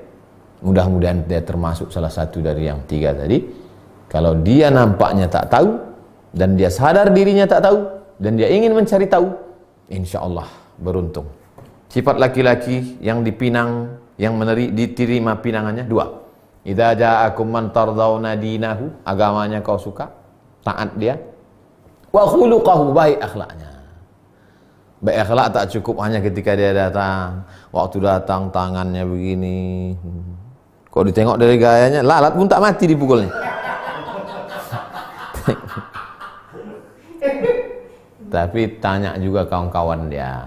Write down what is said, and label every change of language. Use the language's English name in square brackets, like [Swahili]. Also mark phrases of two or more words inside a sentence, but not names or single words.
[Indonesian] Mudah-mudahan dia termasuk salah satu dari yang 3 tadi. Kalau dia nampaknya tak tahu, dan dia sadar dirinya tak tahu, dan dia ingin mencari tahu, [Arabic] إن شاء الله [Indonesian] beruntung. Sifat laki-laki yang dipinang, yang diterima pinangannya dua. [Arabic] إذا جاءكم من ترضون دينه, [Indonesian] agamanya kau suka, taat dia. [Arabic] وخلقه, [Indonesian] baik akhlaknya. Baik akhlak tak cukup hanya ketika dia datang. Waktu datang tangannya begini. Kok ditengok dari gayanya, lalat pun tak mati dipukulnya. Tapi tanya juga kawan-kawan dia.